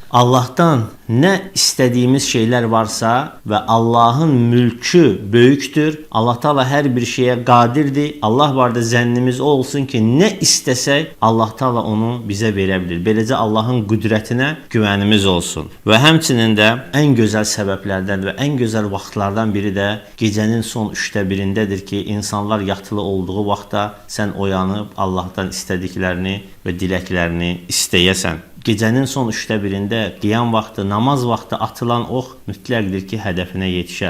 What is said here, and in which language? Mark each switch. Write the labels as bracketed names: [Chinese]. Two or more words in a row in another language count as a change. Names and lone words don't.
[Turkish] Allah'tan ne istediğimiz şeyler varsa ve Allah'ın mülkü büyüktür. Allah Teala her bir şeye kadirdir. Allah var da zənnimiz o olsun ki ne istesek Allah Teala onu bize verebilir. Böylece Allah'ın qüdrətinə güvənimiz olsun. [Azerbaijani] Və həmçinin də ən gözəl səbəblərdən və ən gözəl vaxtlardan biri də gecənin son 3də birindədir ki, insanlar yatılı olduğu vaxtda sən oyanıb Allah'tan istədiklərini və diləklərini istəyəsən. Gecənin son 3də birində qiyam vaxtı, namaz vaxtı atılan ox mütləqdir ki, hədəfinə yetişər.